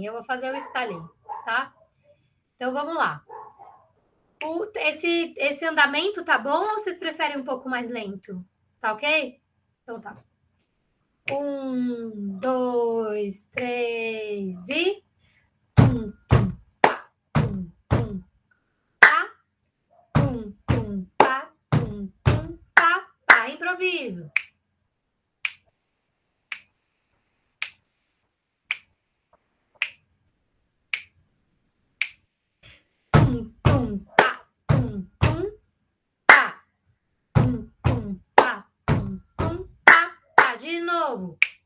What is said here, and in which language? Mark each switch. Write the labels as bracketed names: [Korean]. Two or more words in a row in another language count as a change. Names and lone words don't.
[Portuguese] Eu vou fazer o estalinho, tá? Então, vamos lá. Esse andamento tá bom ou vocês preferem um pouco mais lento? Tá ok? Então tá. 1, 2, 3 e... Tum, tum, pá, tum, tum, pá, tum, pá. Improviso. Tum, tum, pá, pá. Tum, pá. De novo.